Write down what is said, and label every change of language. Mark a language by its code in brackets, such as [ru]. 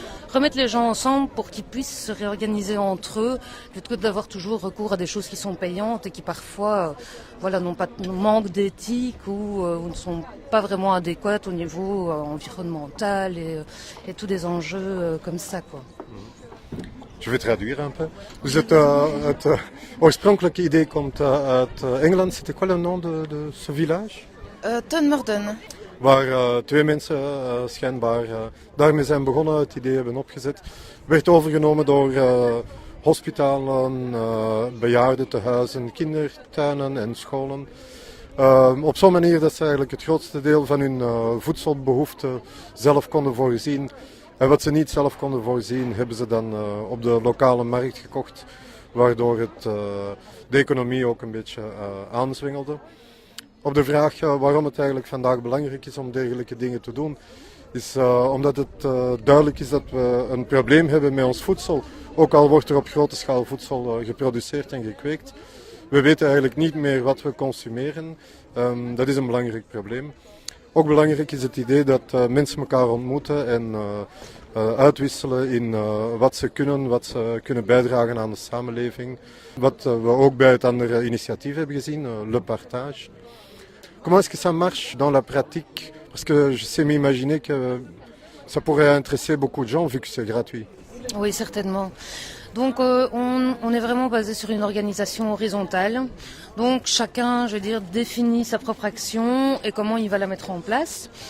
[fr] Donc remettre les gens ensemble pour qu'ils puissent se réorganiser entre eux, plutôt que d'avoir toujours recours à des choses qui sont payantes et qui parfois manquent d'éthique ou ne sont pas vraiment adéquates au niveau environnemental et tous des enjeux comme ça, quoi. Je vais traduire un peu. [nl] Dus het oorspronkelijke idee komt uit Engeland. [fr] C'était quoi le nom de ce village? Tonmorden. [nl] Waar twee mensen schijnbaar daarmee zijn begonnen, het idee hebben opgezet. Werd overgenomen door hospitalen, bejaardentehuizen, kindertuinen en scholen. Op zo'n manier dat ze eigenlijk het grootste deel van hun voedselbehoeften zelf konden voorzien. En wat ze niet zelf konden voorzien, hebben ze dan op de lokale markt gekocht. Waardoor de economie ook een beetje aanzwengelde. Op de vraag waarom het eigenlijk vandaag belangrijk is om dergelijke dingen te doen, is omdat het duidelijk is dat we een probleem hebben met ons voedsel. Ook al wordt er op grote schaal voedsel geproduceerd en gekweekt. We weten eigenlijk niet meer wat we consumeren. Dat is een belangrijk probleem. Ook belangrijk is het idee dat mensen elkaar ontmoeten en uitwisselen in wat ze kunnen bijdragen aan de samenleving. Wat we ook bij het andere initiatief hebben gezien, Le Partage. [fr] Comment est-ce que ça marche dans la pratique? Parce que je sais m'imaginer que ça pourrait intéresser beaucoup de gens vu que c'est gratuit. Oui, certainement. Donc on est vraiment basé sur une organisation horizontale. Donc chacun, définit sa propre action et comment il va la mettre en place.